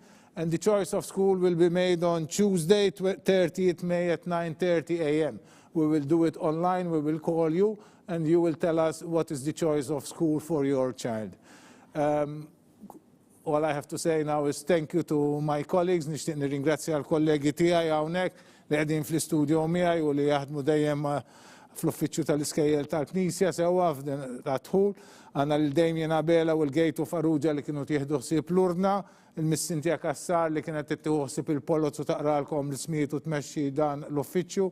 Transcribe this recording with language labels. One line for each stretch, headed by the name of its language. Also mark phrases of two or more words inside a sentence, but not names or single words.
English: And the choice of school will be made on Tuesday, 30th May at 9:30 a.m. We will do it online, we will call you, and you will tell us what is the choice of school for your child. All I have to say now is thank you to my colleagues.
Maltese: Nixtieq nirringrazzja l-kollegi tiegħi hawnhekk li qegħdin fl-istudio miegħi u li jaħdmu dejjem fl-uffiċċju tal-Iskejjel tal-Knisja sewwa ta' Dħul. Għandna lil Damien Abela u l-Gejtu Farrugia li kienu tieħdu ħsieb l-urna, il-Missintja Kassar li kienet tieħdu ħsieb il-Polozz u taqralkom l-ismijiet u tmexxi dan l-uffiċċju.